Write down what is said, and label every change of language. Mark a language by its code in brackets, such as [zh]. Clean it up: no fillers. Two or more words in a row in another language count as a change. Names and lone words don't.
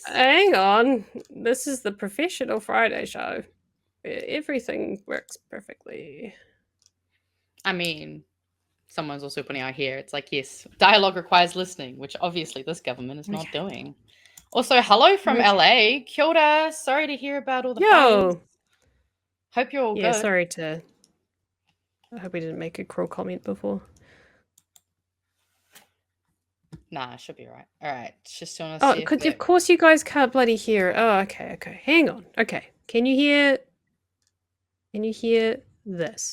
[en] Hang on. This is the Professional Friday show. Everything works perfectly. I mean, someone's also putting out here. It's like, yes, dialogue requires listening, which obviously this government is not doing. Also, hello from LA. [mi] Kia ora. [en] Sorry to hear about all the fires. Hope you're all good. Sorry to... I hope we didn't make a cruel comment before. Nah, it should be right. All right. Just want to see because of course you guys can't bloody hear. Oh, okay. Hang on. Okay. Can you hear this?